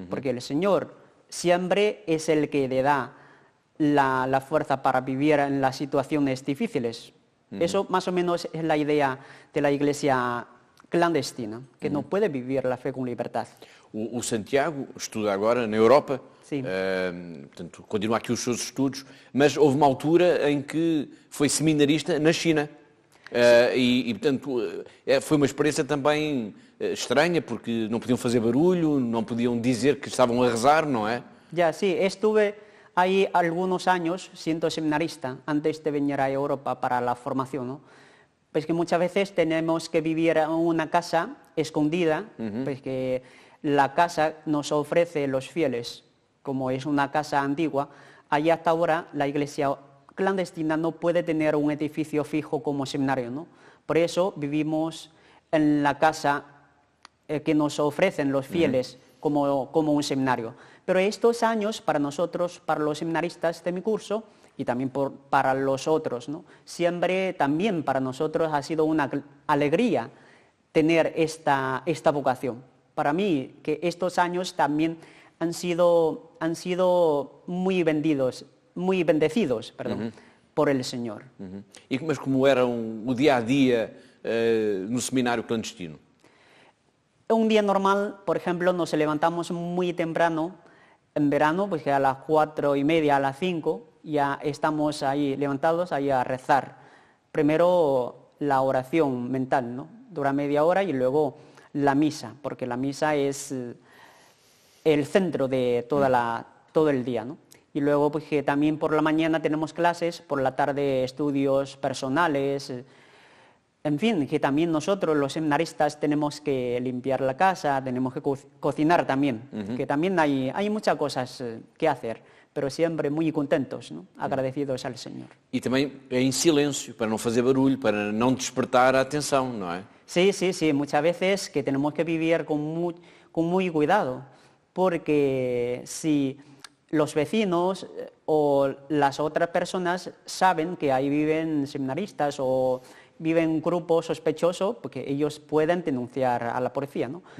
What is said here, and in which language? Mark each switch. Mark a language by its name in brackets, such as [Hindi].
[Spanish] Porque el Señor siempre es el que le da la fuerza para vivir en las situaciones difíciles. Eso más o menos es la idea de la iglesia clandestina, que no puede vivir la fe con libertad. [Portuguese] O Santiago estuda agora na Europa, Sim. Portanto, continua aqui os seus estudos, mas houve uma altura em que foi seminarista na China. Portanto, foi uma experiência também estranha, porque não podiam fazer barulho, não podiam dizer que estavam a rezar, não é? [Spanish] Ya, sí, estuve ahí algunos años siendo seminarista antes de venir a Europa para la formación, ¿no? Pues que muchas veces tenemos que vivir en una casa escondida, pues que la casa nos ofrece los fieles, como es una casa antigua. Allí hasta ahora la iglesia clandestina no puede tener un edificio fijo como seminario, ¿no? Por eso vivimos en la casa que nos ofrecen los fieles como un seminario. Pero estos años para nosotros, para los seminaristas de mi curso y también para los otros, ¿no? Siempre también para nosotros ha sido una alegría tener esta vocación. Para mí, que estos años también han sido muy bendecidos, por el Señor. [Portuguese] Mas como era o dia a dia no seminário clandestino? [Spanish] Un día normal, por ejemplo, nos levantamos muy temprano en verano, pues que a las 4:30, a las 5, ya estamos ahí levantados ahí a rezar. Primero la oración mental, ¿no? Dura media hora y luego la misa, porque la misa es el centro de todo el día, ¿no? Y luego pues que también por la mañana tenemos clases, por la tarde estudios personales, en fin, que también nosotros los seminaristas tenemos que limpiar la casa, tenemos que cocinar también, que también hay muchas cosas que hacer, pero siempre muy contentos, ¿no? Agradecidos al Señor. [Portuguese] E também em silêncio, para não fazer barulho, para não despertar a atenção, não é? [Spanish] Sí, muchas veces que tenemos que vivir con muy cuidado, porque si los vecinos o las otras personas saben que ahí viven seminaristas o viven grupos sospechosos, porque ellos pueden denunciar a la policía, ¿no?